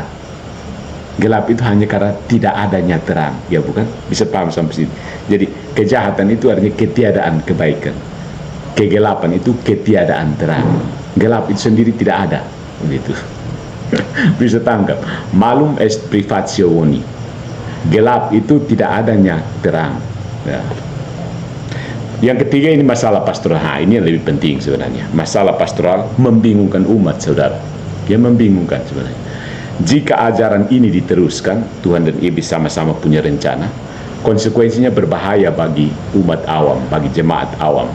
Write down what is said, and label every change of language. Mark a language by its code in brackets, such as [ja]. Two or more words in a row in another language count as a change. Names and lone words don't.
[id] Gelap itu hanya karena tidak adanya terang, ya bukan? Bisa paham sampai sini. Jadi kejahatan itu artinya ketiadaan kebaikan. Kegelapan itu ketiadaan terang. Gelap itu sendiri tidak ada, begitu. Bisa tangkap. [la] Malum est privatio boni. [id] Gelap itu tidak adanya terang ya. Yang ketiga ini masalah pastoral. Nah, ini yang lebih penting sebenarnya. Masalah pastoral membingungkan umat, saudara. Dia membingungkan sebenarnya. Jika ajaran ini diteruskan, Tuhan dan iblis sama-sama punya rencana, konsekuensinya berbahaya bagi umat awam, bagi jemaat awam.